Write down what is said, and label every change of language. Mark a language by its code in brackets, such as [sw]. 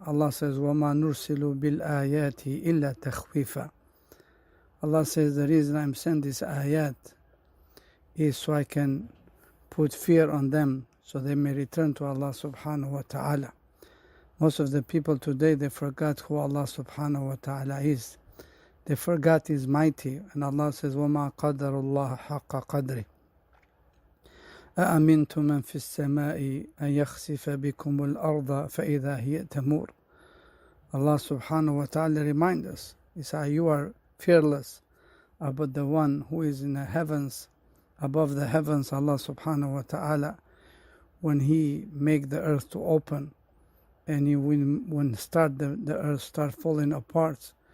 [en] Allah says, [ar] وَمَا نُرْسِلُ بِالْآيَاتِ إِلَّا تَخْوِيفًا. [en] Allah says, the reason I'm sending this ayat is so I can put fear on them, so they may return to Allah subhanahu wa ta'ala. Most of the people today, they forgot who Allah subhanahu wa ta'ala is. They forgot He's mighty. And Allah says, [ar] وَمَا قَدَرُ اللَّهَ حَقَّ قَدْرِ أَأَمِنْتُم مَّن فِي السَّمَاءِ أَن يَخْسِفَ بِكُمُ الْأَرْضَ فَإِذَا هِيَ تَمُورُ. [en] Allah subhanahu wa ta'ala reminds us. He says, you are fearless about the one who is in the heavens, above the heavens, Allah subhanahu wa ta'ala, when He make the earth to open. And when the earth start falling apart.